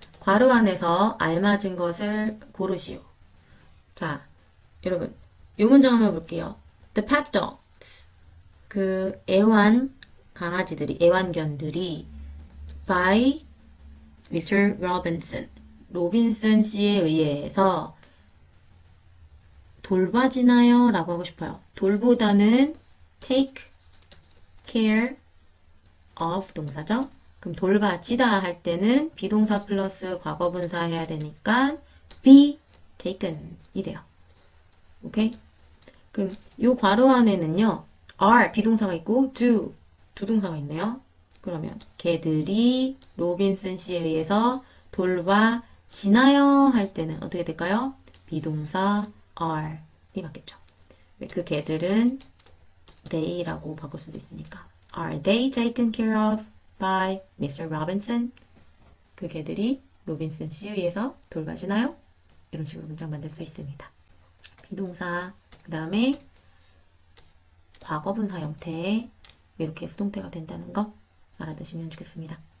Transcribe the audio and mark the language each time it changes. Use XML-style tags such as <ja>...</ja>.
<ko>괄호 안에서 알맞은 것을 고르시오. 자 여러분 이 문장 한번 볼게요.</ko> <en>The pet dogs.</en> <ko>그 강아지들이, 애완견들이</ko> <en>by Mr. Robinson.</en> <ko>로빈슨 씨에 의해서 돌봐지나요? 라고 하고 싶어요. 돌보다는</ko> <en>take care of</en> <ko>동사죠. 그럼 돌봐지다 할 때는 비동사 플러스 과거분사 해야 되니까</ko> <en>be taken</en> <ko>이 돼요. 오케이? 그럼 요 괄호 안에는요. are 비동사가 있고 do 두 동사가 있네요. 그러면 걔들이 로빈슨 씨에 의해서 돌봐지나요? 할 때는 어떻게 될까요? 비동사 are이 맞겠죠. 그 걔들은 they라고 바꿀 수도 있으니까</ko> <en>Are they taken care of by Mr. Robinson?</en> <ko>그 걔들이 로빈슨 씨에 의해서 돌봐지나요? 이런 식으로 문장 만들 수 있습니다. 비동사 그 다음에 과거분사 형태 이렇게 수동태가 된다는 거 알아두시면 좋겠습니다.</ko>